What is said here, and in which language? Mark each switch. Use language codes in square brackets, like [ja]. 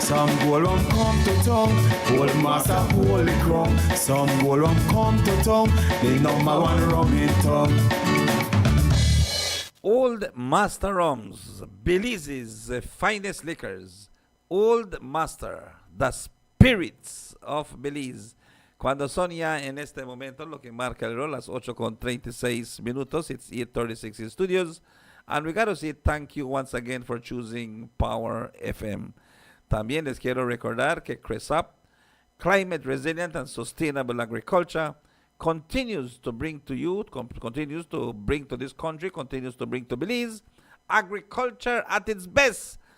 [en] Some gold rum come to tongue, old master holy crown. Some gold rum come to tongue, the number one rum in town. Old Master Rums, Belize's finest liquors. Old Master, the spirits of Belize. [es] Cuando son ya en este momento, lo que marca el reloj, las 8:36 minutos, [en] it's 8:36 in studios. And we got to say thank you once again for choosing Power FM. [es] También les quiero recordar que [en] CRESAP, Climate Resilient and Sustainable Agriculture, continues to bring to you, continues to bring to this country, continues to bring to Belize, agriculture at its best.